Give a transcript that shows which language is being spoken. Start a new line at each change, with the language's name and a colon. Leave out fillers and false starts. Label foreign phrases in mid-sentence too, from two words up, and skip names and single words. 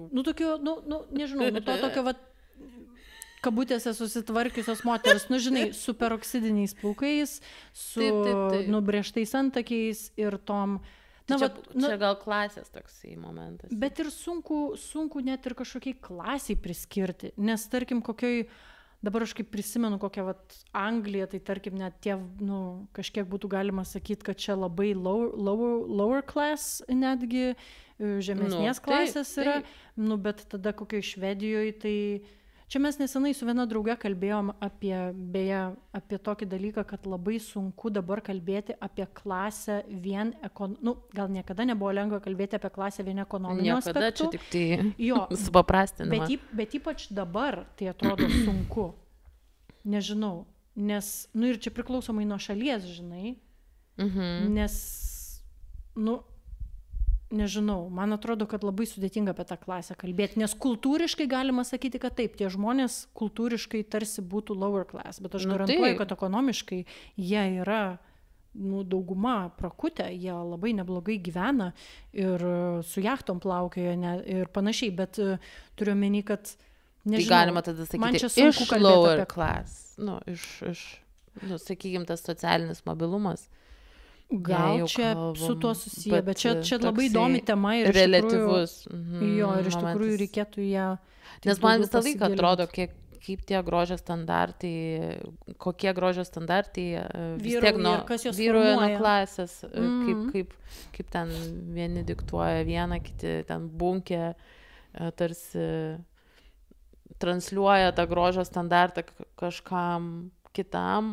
Lithuanian: Tokių, nežinau, to tokio, kabutėse susitvarkiusios moteris, žinai, su peroksidiniais plaukais, su nubrėžtais antakiais ir tom, Tai čia gal klasės toksai momentas. Bet ir sunku net ir kažkokiai klasiai priskirti, nes tarkim kokioj, dabar aš kaip prisimenu kokią Angliją, tai tarkim net tie, kažkiek būtų galima sakyti, kad čia labai
English: lower class
Lithuanian: netgi, žemesnės klasės yra, bet tada kokioj Švedijoje, tai čia mes nesenai su viena drauge kalbėjom apie tokį dalyką, kad labai sunku dabar kalbėti apie klasę vien, gal niekada nebuvo lengva kalbėti apie klasę vien ekonominiu aspektu. Niekada, čia tik tai supaprastinimas. Bet ypač dabar tai atrodo sunku. Nežinau, nes, ir čia priklausomai nuo šalies, žinai, nes, nežinau, man atrodo, kad labai sudėtinga apie tą klasę kalbėti, nes kultūriškai galima sakyti, kad taip, tie žmonės kultūriškai tarsi būtų
English: lower class,
Lithuanian: bet aš garantuoju, kad ekonomiškai jie yra, dauguma prakutę, jie labai neblogai gyvena ir su jachtom plaukioja ir panašiai, bet turiu omeny, kad nežinau, tai galima tada sakyti, iš
English: lower class,
Lithuanian: sakykime, tas socialinis mobilumas. Gal čia su tuo susiję, bet čia labai įdomi tema ir reliatyvus. Ir iš tikrųjų reikėtų ją. Nes man visą laiką atrodo, kaip tie grožio standartai, kokie grožio standartai vyruoja nuo klasės, kaip ten vieni diktuoja vieną, kiti ten bunkė, tarsi transliuoja tą grožio standartą kažkam kitam.